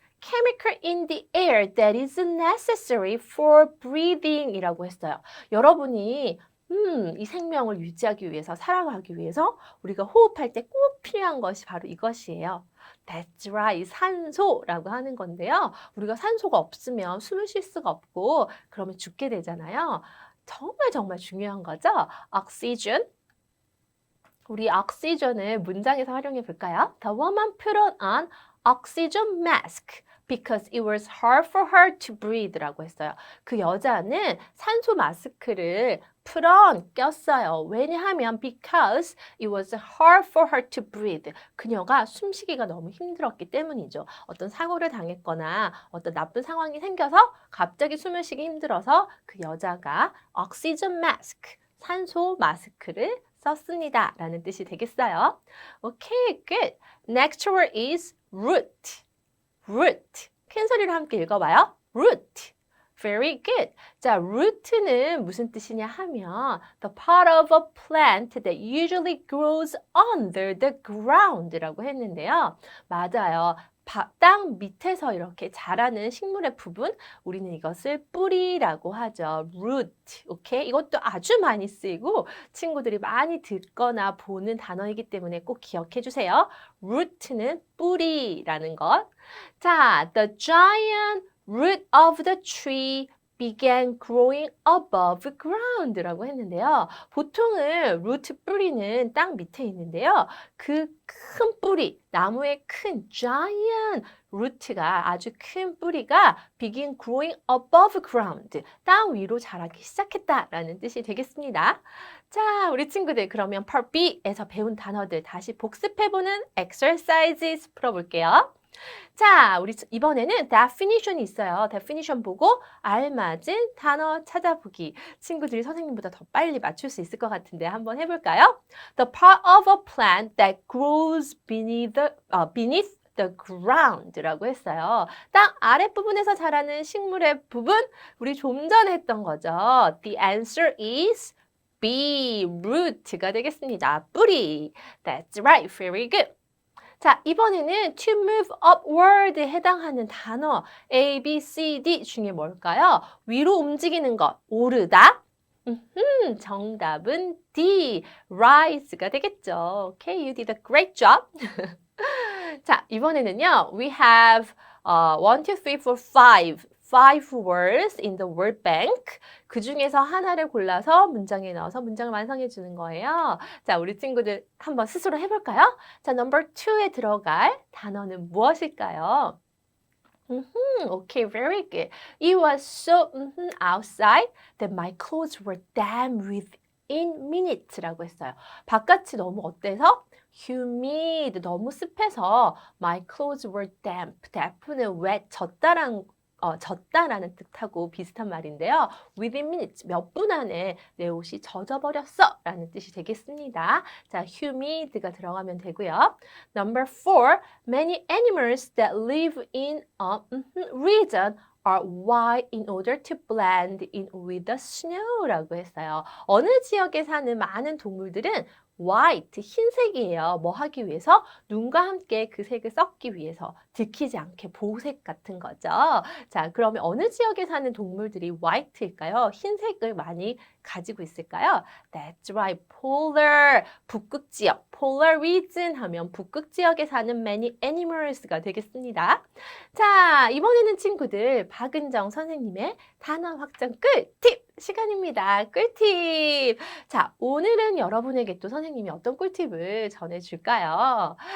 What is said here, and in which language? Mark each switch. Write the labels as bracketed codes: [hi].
[en] chemical in the air that is necessary for breathing [ko] 이라고 했어요. 여러분이 이 생명을 유지하기 위해서, 살아가기 위해서 우리가 호흡할 때 꼭 필요한 것이 바로 이것이에요. [en] That's right. [ko] 산소라고 하는 건데요. 우리가 산소가 없으면 숨을 쉴 수가 없고 그러면 죽게 되잖아요. 정말 정말 중요한 거죠. Oxygen. 우리 oxygen을 문장에서 활용해 볼까요? [en] The woman put on oxygen mask because it was hard for her to breathe [ko] 라고 했어요. 그 여자는 산소 마스크를 put on, 꼈어요. 왜냐하면 because it was hard for her to breathe. 그녀가 숨쉬기가 너무 힘들었기 때문이죠. 어떤 사고를 당했거나 어떤 나쁜 상황이 생겨서 갑자기 숨을 쉬기 힘들어서 그 여자가 oxygen mask, 산소 마스크를 썼습니다. 라는 뜻이 되겠어요. [en] Okay, good. Next word is root. root. [ko] 큰 소리로 함께 읽어봐요. [en] root. Very good. [ko] 자, root는 무슨 뜻이냐 하면 [en] the part of a plant that usually grows under the ground [ko] 라고 했는데요. 맞아요. 땅 밑에서 이렇게 자라는 식물의 부분, 우리는 이것을 뿌리라고 하죠. root. 오케이? 이것도 아주 많이 쓰이고 친구들이 많이 듣거나 보는 단어이기 때문에 꼭 기억해 주세요. root는 뿌리라는 것. [en] 자, the giant root of the tree began growing above ground [ko] 라고 했는데요. 보통은 root 뿌리는 땅 밑에 있는데요. 그 큰 뿌리, 나무의 큰 giant root가 아주 큰 뿌리가 [en] begin growing above ground, [ko] 땅 위로 자라기 시작했다라는 뜻이 되겠습니다. 자, 우리 친구들 그러면 Part B에서 배운 단어들 다시 복습해보는 exercises 풀어볼게요. 자, 우리 이번에는 definition이 있어요. definition 보고 알맞은 단어 찾아보기. 친구들이 선생님보다 더 빨리 맞출 수 있을 것 같은데 한번 해볼까요? [en] The part of a plant that grows beneath the ground [ko] 라고 했어요. 땅 아랫부분에서 자라는 식물의 부분, 우리 좀 전에 했던 거죠. [en] The answer is B, root가 되겠습니다. 뿌리. That's right, very good. [ko] 자, 이번에는 [en] to move upward [ko] 에 해당하는 단어 A, B, C, D 중에 뭘까요? 위로 움직이는 것, 오르다. 정답은 D, rise가 되겠죠. [en] Okay, you did a great job. [ko] 자, 이번에는요, [en] we have 1, 2, 3, 4, 5 words in the word bank. [ko] 그 중에서 하나를 골라서 문장에 넣어서 문장을 완성해 주는 거예요. 자, 우리 친구들 한번 스스로 해볼까요? 자, number 2에 들어갈 단어는 무엇일까요? [en] Okay, very good. It was so outside that my clothes were damp within minutes [ko] 라고 했어요. 바깥이 너무 어때서? [en] humid, [ko] 너무 습해서 [en] my clothes were damp. [ko] damp는 wet, 젖다라는 뜻하고 비슷한 말인데요. [en] within minutes, [ko] 몇 분 안에 내 옷이 젖어버렸어 라는 뜻이 되겠습니다. 자, humid가 들어가면 되고요. [en] Number 4, many animals that live in a region are white in order to blend in with the snow [ko] 라고 했어요. 어느 지역에 사는 많은 동물들은 white, 흰색이에요. 뭐 하기 위해서? 눈과 함께 그 색을 섞기 위해서 들키지 않게 보색 같은 거죠. 자, 그러면 어느 지역에 사는 동물들이 white일까요? 흰색을 많이 가지고 있을까요? [en] That's right, polar, [ko] 북극 지역. polar region 하면 북극 지역에 사는 many animals가 되겠습니다. 자, 이번에는 친구들 박은정 선생님의 단어 확장 꿀팁 시간입니다. 꿀팁. 자, 오늘은 여러분에게 또 선생님이 어떤 꿀팁을 전해줄까요?